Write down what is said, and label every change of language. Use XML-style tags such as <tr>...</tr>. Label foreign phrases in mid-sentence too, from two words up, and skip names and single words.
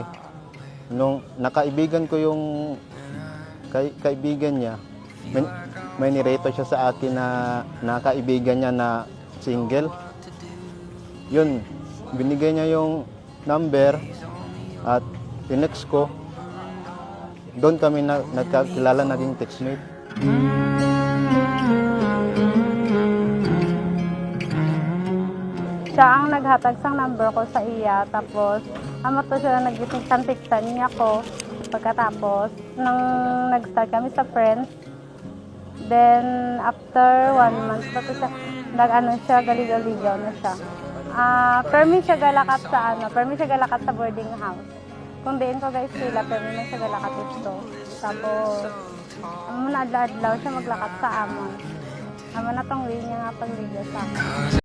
<tl>Nung nakaibigan ko yung kaibigan niya, may nireto siya sa akin na nakaibigan niya na single. Yun, binigay niya yung number at tinext ko. Doon kami nagkakilala, naging textmate.</tl> <hil>Siya ang naghatag sang number ko sa iya, tapos amo to siya nagtikan-tiktan niya ko. Pagkatapos, nang nag-start kami sa friends,</hil> <en>then after 1 month</en> <hil>na to siya, nag-ano siya, galigaw-ligaw na siya. Permi siya galakat sa boarding house. Kung diin ko guys sila, permi man siya galakat ito. Tapos, amo na adlaw-adlaw siya maglakat sa amon. Amo na tong way niya nga pagligaw sa amin.</hil>